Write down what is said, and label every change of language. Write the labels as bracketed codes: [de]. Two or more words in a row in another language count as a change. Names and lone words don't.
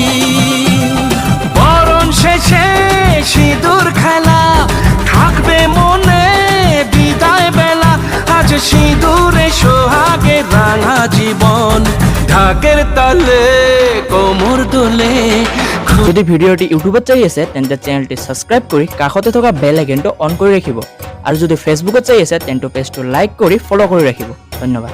[bn] বরণ শেষে সিঁদুর খেলা থাকবে মনে বিদায় বেলা, আজ সিঁদুরে সোহাগে রাঙা জীবন। ঢাকের তালে কোমর দোলে। [as] যদি ভিডিঅ'টি ইউটিউবত চাই আছে তেন্তে চেনেলটি ছাবস্ক্ৰাইব কৰি কাষতে থকা বেল আইকনটো অন কৰি ৰাখিব, আৰু যদি ফেচবুকত চাই আছে তেন্তে পেজটো লাইক কৰি ফ'ল' কৰি ৰাখিব। ধন্যবাদ।